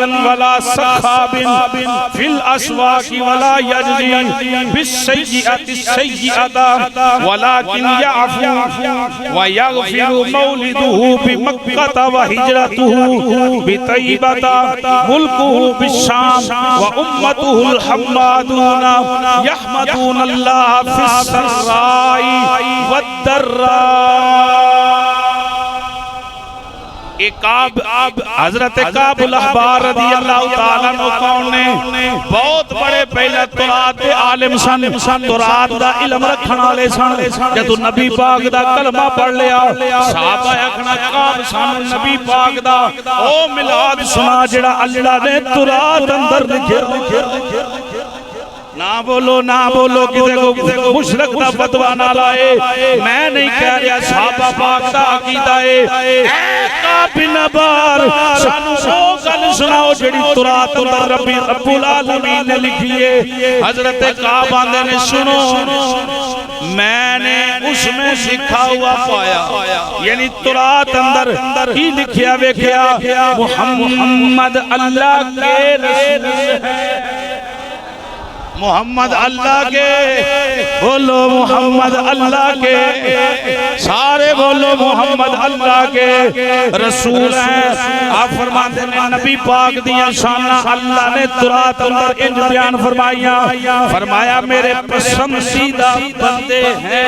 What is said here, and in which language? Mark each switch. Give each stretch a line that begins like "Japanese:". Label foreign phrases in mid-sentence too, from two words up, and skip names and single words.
Arabic: ولا سخاب في الأسواق ولا يجزي بالسيئة السيئة ولكن يعفو ويغفر مولده بمكة وهجرته بطيبة ملكه بالشام وأمته الحمادون يحمدون الله في السراء والضراء۔
Urdu: حضرت کعب الاحبار رضی اللہ تعالیٰ عنہ کون نے؟
Punjabi: بہت بڑے پہلے تورات دے عالم سن، تورات دا علم رکھن والے سن۔ جدو نبی پاک دا کلمہ پڑھ لیا صحابہ اکھنا کعب سن نبی پاک دا او میلاد سنا جڑا اللہ نے تورات اندر لکھیا۔ نہ بولو کسی کو مشرک دا فتویٰ نہ لائے، میں نہیں کہہ رہا صحابہ پاک دا عقیدہ ہے۔ اے کعب بن عباد سانو وہ گل سناؤ جڑی تورات اندر رب العالمین نے لکھی ہے۔
Urdu: حضرت کعب
Punjabi: آندے نے
Urdu: سنو میں نے اس میں لکھا ہوا پایا، یعنی
Punjabi: تورات اندر ہی لکھیا ویکھیا
Urdu: محمد اللہ کے رسول ہے، محمد اللہ کے، بولو محمد اللہ کے، سارے بولو محمد اللہ کے رسول ہیں۔
Punjabi: آپ فرماتے ہیں نبی پاک دیاں شانہ اللہ نے تورات اندر انج بیان فرمایا
Urdu: میرے پسندیدہ بندے ہیں۔